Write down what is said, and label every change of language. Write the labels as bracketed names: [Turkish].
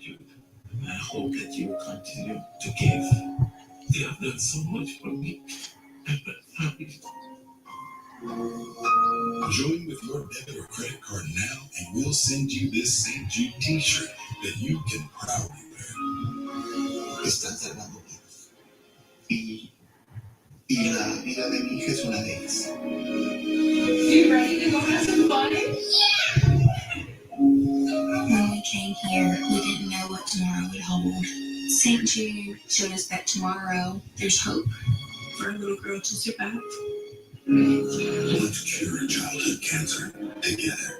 [English] Jude, I hope that you will continue to give. They have done so much for me and my family. Join with your debit or credit card now, and we'll send you this St. Jude t-shirt that you can proudly wear. [Spanish] Estás hablando y la vida de mi hija es una de ellas. [English] You ready to go have some fun? When we came here, we didn't know what tomorrow would hold. St. Jude showed us that tomorrow there's hope for a little girl to survive. Let's cure childhood cancer together.